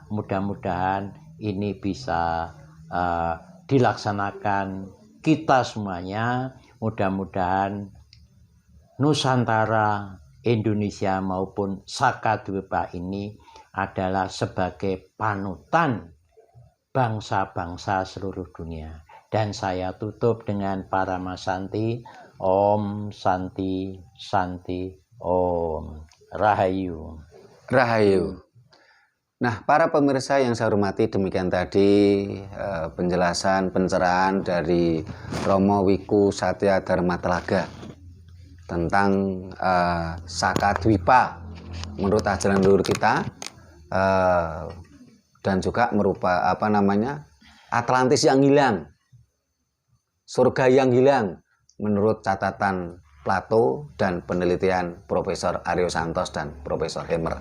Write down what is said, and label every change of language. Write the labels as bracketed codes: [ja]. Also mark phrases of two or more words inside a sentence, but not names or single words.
[id] Mudah-mudahan ini bisa dilaksanakan kita semuanya. Mudah-mudahan Nusantara, Indonesia maupun Sakadwipa ini adalah sebagai panutan bangsa-bangsa seluruh dunia. Dan saya tutup dengan Paramasanti. [sa] Om Santi Santi Om. [id] Rahayu. Rahayu. Nah, para pemirsa yang saya hormati, demikian tadi penjelasan, pencerahan dari Romo Wiku Satya Dharma Telaga tentang Sakadwipa menurut ajaran leluhur kita, dan juga Atlantis yang hilang, surga yang hilang menurut catatan Plato dan penelitian Profesor Aryo Santos dan Profesor Hemer.